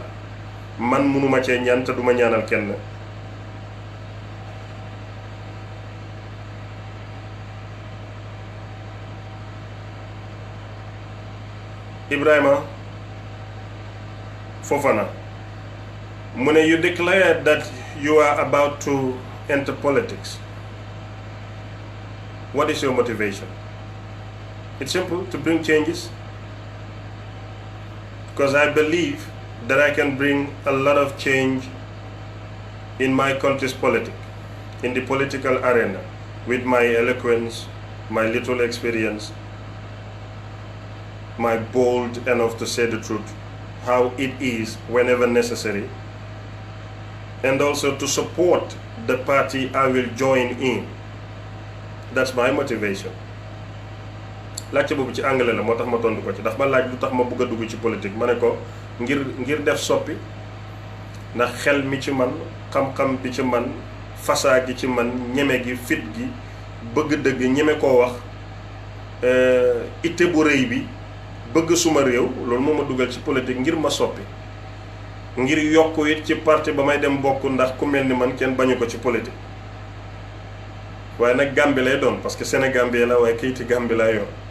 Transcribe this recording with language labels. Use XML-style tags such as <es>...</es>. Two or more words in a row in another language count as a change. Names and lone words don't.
<wo>man munuma cee ñaan te duma ñaanal kenn.</wo> <en>Ibrahima Fofana</en> <wo>mu ne</wo> <en>you declared that you are about to enter politics. What is your motivation? It's simple, to bring changes. Because I believe that I can bring a lot of change in my country's politics, in the political arena, with my eloquence, my little experience, my bold enough to say the truth, how it is whenever necessary, and also to support the party I will join in. That's my motivation.</en> <wo>laajte boobu ci anglais la moo tax ma tontu ko ci ndax ma laaj lu tax ma bëgg a dugg ci politique ma ne ko ngir def soppi ndax xel mi ci man xam-xam bi ci man fasaa gi ci man ñeme gi fit gi bëgg dëgg ñeme koo wax itte bu rëy bi bëgg suma réew loolu moo ma dugal ci politique ngir ma soppi ngir yokk it ci parti ba may dem bokk ndax ku mel ni man kenn bañu ko ci politique waaye nag Gambie lay doon parce que Sénégambie la waaye kayiti Gambie laa yor</wo>